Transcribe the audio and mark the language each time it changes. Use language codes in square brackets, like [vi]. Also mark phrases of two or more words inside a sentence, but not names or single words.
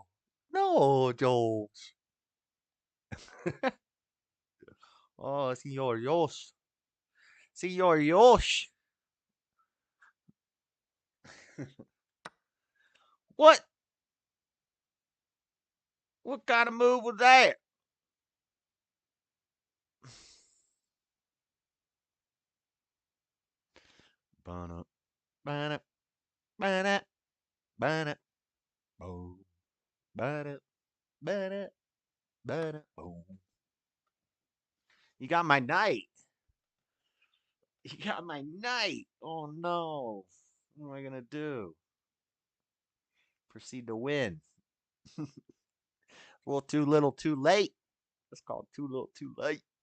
[en] No, Jones. Oh, [es] Señor Dios. Señor Dios. [en] What? What kind of move was that? Bana, bana, bana, bana, boom, bana, bana, bana, boom. You got my knight. You got my knight. Oh no. What am I gonna do? Proceed to win. A little too little, too late. That's called too little, too late.